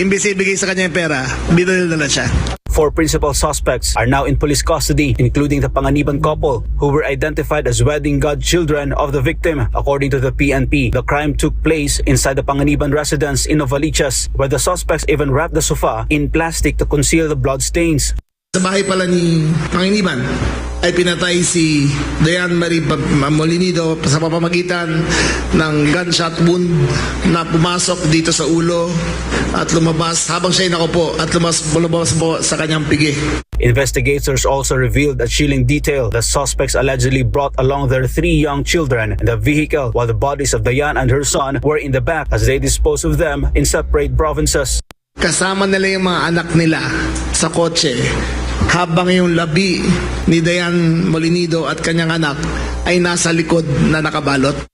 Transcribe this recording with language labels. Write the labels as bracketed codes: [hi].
[tl] Imbes ibigay sa kanya yung pera, binulil na lang siya. [en] 4 principal suspects are now in police custody, including the Panganiban couple, who were identified as wedding godchildren of the victim. According to the PNP, the crime took place inside the Panganiban residence in Novaliches, where the suspects even wrapped the sofa in plastic to conceal the blood stains. [tl] Sa bahay pala ni Panganiban, ay pinatay si Dayan Marie Molinido sa pamamagitan ng gunshot wound na pumasok dito sa ulo at lumabas habang siya ay nakaupo at lumabas po sa kanyang pigi. [en] Investigators also revealed a chilling detail. The suspects allegedly brought along their 3 young children in the vehicle while the bodies of Dayan and her son were in the back as they disposed of them in separate provinces. [tl] Kasama nila yung mga anak nila sa kotse habang yung labi ni Dayan Molinido at kanyang anak ay nasa likod na nakabalot.